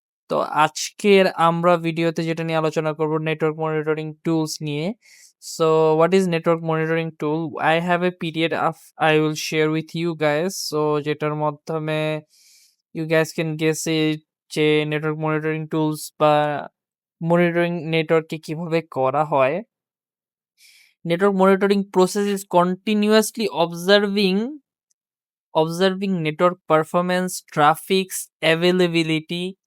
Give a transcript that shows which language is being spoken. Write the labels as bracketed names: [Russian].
[Bangla] তো আজকের আমরা ভিডিওতে যেটা নিয়ে আলোচনা করব নেটওয়ার্ক মনিটরিং টুলস নিয়ে। [English] So what is network monitoring tool? I have a PDF I will share with you guys. [Bangla] So যেটার মাধ্যমে [English] you guys can guess it [Bangla] যে নেটওয়ার্ক মনিটরিং টুলস বা মনিটরিং নেটওয়ার্কে কিভাবে করা হয়। [English] Network monitoring process is continuously observing network performance, traffic's availability.